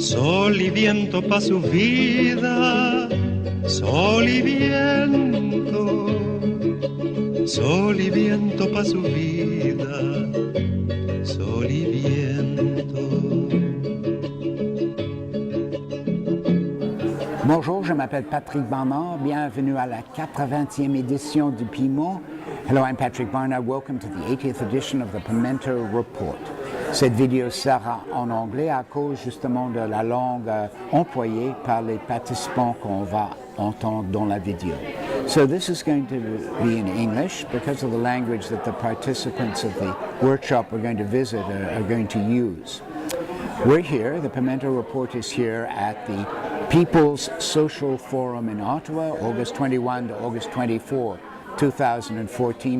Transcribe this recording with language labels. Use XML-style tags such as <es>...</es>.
<es>Sol y viento pa' su vida, sol y viento. Sol y viento pa' su vida, sol y viento.</es> <fr>Bonjour, je m'appelle Patrick Barnard. Bienvenue à la 80e édition du Pimento.</fr> <en>Hello, I'm Patrick Barnard. Welcome to the 80th edition of the Pimento Report.</en> <fr>Cette vidéo sera en anglais à cause justement de la langue employée par les participants qu'on va entendre dans la vidéo.</fr> <en>So this is going to be in English because of the language that the participants of the workshop we're going to visit are going to use. We're here, the Pimento Report is here at the People's Social Forum in Ottawa, August 21 to August 24, 2014.</en>